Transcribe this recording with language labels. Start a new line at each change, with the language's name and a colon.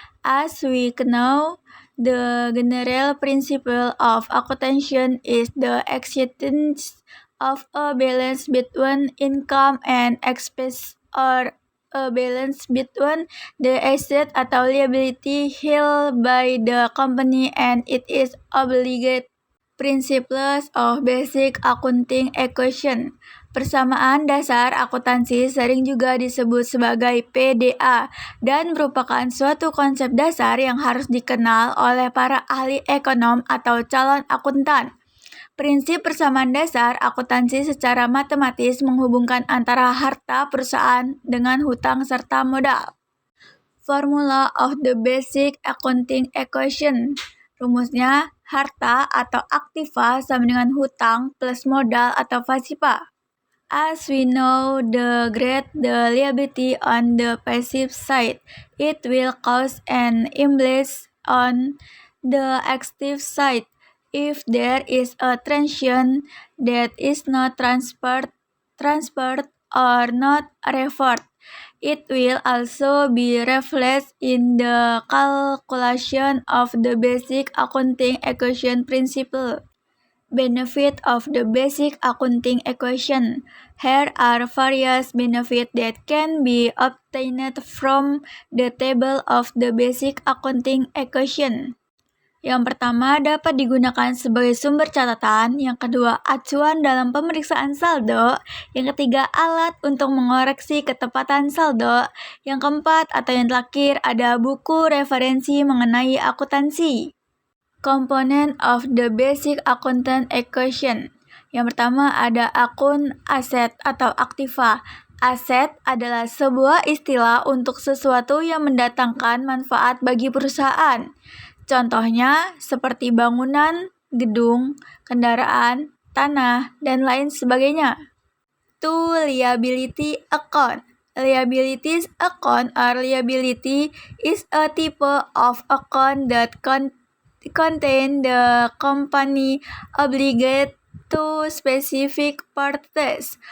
English: As we know, the general principle of accounting is the existence of a balance between income and expense, or a balance between the asset atau liability held by the company and it is obligate. Principles of Basic Accounting Equation.
Indonesian: Persamaan dasar akuntansi sering juga disebut sebagai PDA dan merupakan suatu konsep dasar yang harus dikenal oleh para ahli ekonom atau calon akuntan. Prinsip persamaan dasar akuntansi secara matematis menghubungkan antara harta perusahaan dengan hutang serta modal.
English: Formula of the Basic Accounting Equation.
Indonesian: Rumusnya, harta atau aktiva sama dengan hutang plus modal atau pasiva.
English: As we know, the greater the liability on the passive side, it will cause an imbalance on the active side. If there is a transaction that is not transferred or not reversed, it will also be reflected in the calculation of the basic accounting equation principle. Benefit of the basic accounting equation. Here are various benefits that can be obtained from the table of the basic accounting equation.
Indonesian: Yang pertama, dapat digunakan sebagai sumber catatan. Yang kedua, acuan dalam pemeriksaan saldo. Yang ketiga, alat untuk mengoreksi ketepatan saldo. Yang keempat atau yang terakhir, ada buku referensi mengenai akuntansi.
English: Component of the basic accounting equation.
Indonesian: Yang pertama ada akun aset atau aktiva. Aset adalah sebuah istilah untuk sesuatu yang mendatangkan manfaat bagi perusahaan. Contohnya seperti bangunan, gedung, kendaraan, tanah, dan lain sebagainya.
English: 2. Liability account. Liabilities account or liability is a type of account that contain the company obligate to specific parties.